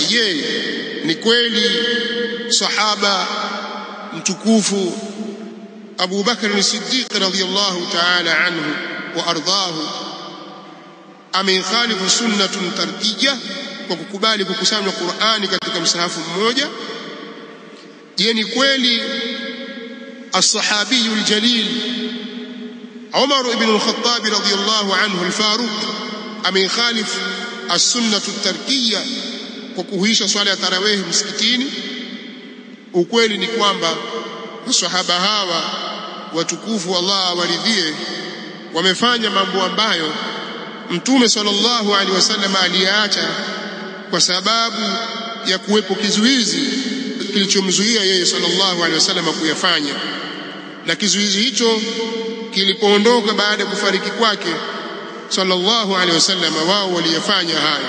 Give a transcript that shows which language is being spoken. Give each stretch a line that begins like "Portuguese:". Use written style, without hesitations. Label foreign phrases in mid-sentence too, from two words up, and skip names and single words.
Swahili: Je, ni kweli sahaba mtukufu Abu Bakr as-Siddiq
Arabic: رضي الله تعالى عنه وأرضاه
Swahili: amekhalifu
Arabic: سنة تركية
Swahili: kwa kukubali kukusanya Qur'ani katika msahafu mmoja? Je, ni kweli
Arabic: الصحابي الجليل
Swahili: Umar ibn al-Khattab
Arabic: رضي الله عنه
Swahili: al-Faruq amekhalifu
Arabic: السنة التركية
Swahili: kwa kuhuisha swala ya tarawih msikitini? Ukweli ni kwamba maswahaba hawa watukufu, Allah awaridhie, wamefanya mambo ambayo Mtume
Arabic: صلى الله عليه وسلم
Swahili: aliacha kwa sababu ya kuwepo kizuizi kilichomzuia yeye
Arabic: صلى الله عليه وسلم
Swahili: kuyafanya, na kizuizi hicho kilipoondoka baada ya kufariki kwake
Arabic: صلى الله عليه وسلم,
Swahili: wao waliyafanya haya.